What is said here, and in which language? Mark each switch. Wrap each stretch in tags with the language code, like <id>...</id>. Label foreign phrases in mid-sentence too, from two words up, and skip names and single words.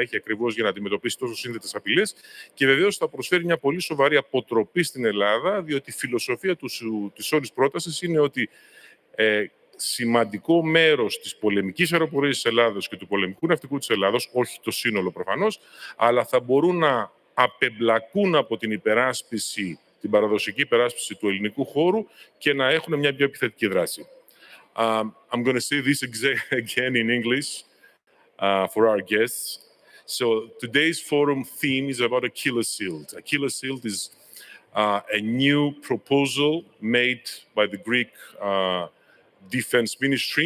<el>έχει ακριβώς για να αντιμετωπίσει τόσο σύνθετες απειλές, και βεβαίως θα προσφέρει μια πολύ σοβαρή αποτροπή στην Ελλάδα, διότι η φιλοσοφία της όλης πρότασης είναι ότι σημαντικό μέρος της πολεμικής αεροπορίας της Ελλάδος και του πολεμικού ναυτικού της Ελλάδος, όχι το σύνολο προφανώς, αλλά θα μπορούν να απεμπλακούν από την υπεράσπιση, την παραδοσιακή υπεράσπιση του ελληνικού χώρου και να έχουν μια πιο επιθετική δράση.</el> <en>I'm going to say this again in English for our guests. So today's forum theme is about Achilles shield. Achilles shield is a new proposal made by the Greek Defense Ministry.</en>